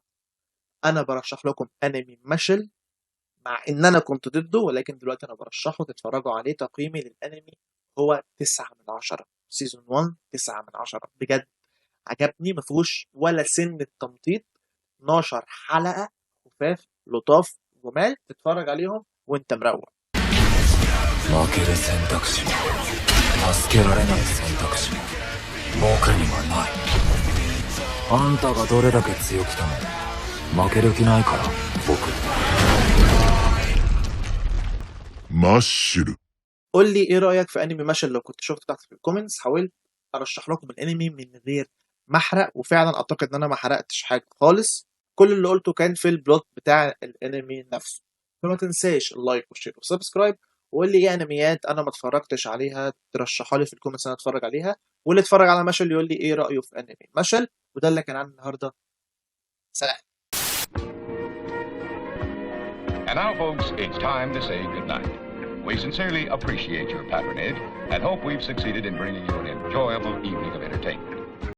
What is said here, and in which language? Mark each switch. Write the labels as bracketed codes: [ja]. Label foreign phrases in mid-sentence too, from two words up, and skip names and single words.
[ar] انا برشح لكم انمي مشل، مع ان انا كنت ضده، ولكن دلوقتي انا برشحه تتفرجوا عليه. تقييمي للانمي هو 9/10، سيزون 1 9/10، بجد عجبني، ما فيهوش ولا سن التمطيط، 12 حلقة خفاف لطاف جمال تتفرج عليهم وانت مروق. [ja] 負ける選択肢助けられない選択肢僕にはないあんたがどれだけ強くても負ける気ないから僕マッシュル [ar] قول لي ايه رأيك في انمي ماشل؟ لو كنت شفت تحت في الكومنتس حاولت ارشح لكم الانمي من غير ما احرق، وفعلا اعتقد ان انا ما حرقتش حاجة خالص، كل اللي قلته كان في البلوت بتاع الانمي نفسه. فما تنساش اللايك والشير والسبسكرايب، وقول لي ايه انميات انا ما اتفرجتش عليها ترشحها لي في الكومنتس انا اتفرج عليها، واللي اتفرج على مشل يقول لي ايه رأيه في انمي مشل. وده اللي كان عندي النهارده، سلام. [en] And now, folks, it's time to say goodnight. We sincerely appreciate your patronage and hope we've succeeded in bringing you an enjoyable evening of entertainment.